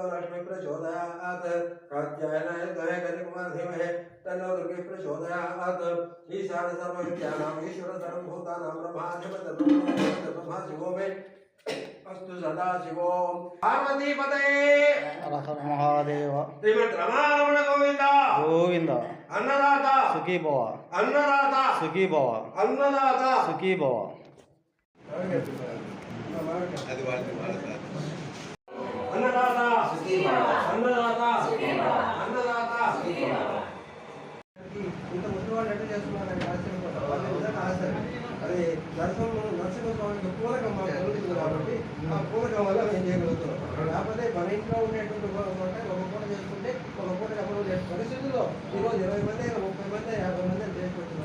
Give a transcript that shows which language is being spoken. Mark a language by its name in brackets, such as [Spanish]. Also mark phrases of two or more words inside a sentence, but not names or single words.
[Sanskrit] लक्ष्मी प्रचोदयात् कात्यायनाय विद्महे कन्याकुमारी धीमहि तन्नो दुर्गे प्रचोदयात् ईशान सर्वविद्यानाम् ईश्वर सर्वभूतानां ब्रह्मा शिवो मे अस्तु सदा शिवोम पार्वती पते हर महादेव श्रीमद् रमारमण गोविंद गोविंद अन्नदाता सुखी भव अन्नदाता सुखी भव अन्नदाता सुखी भव अन्नदाता सुखी भव अन्नदाता सुखी भव अन्नदाता सुखी भव [Telugu] ఇంత ముసలివాళ్ళు ఎట్లా చేస్తున్నారని ఆశ్చర్యపోతారు. వాళ్ళ విధంగా ఆశ్చర్యం అది నరసింహస్వామికి పూరకం మా జరుగుతుంది కాబట్టి ఆ పూరకం వల్ల మేము చేయగలుగుతున్నాం. లేకపోతే మన ఇంట్లో ఉండేటువంటి అంటే ఒక పూట చేసుకుంటే ఒక పూట అమలు చేసే పరిస్థితుల్లో ఈరోజు 20 మంది 30 మంది 50 మంది చేసుకుంటున్నాం.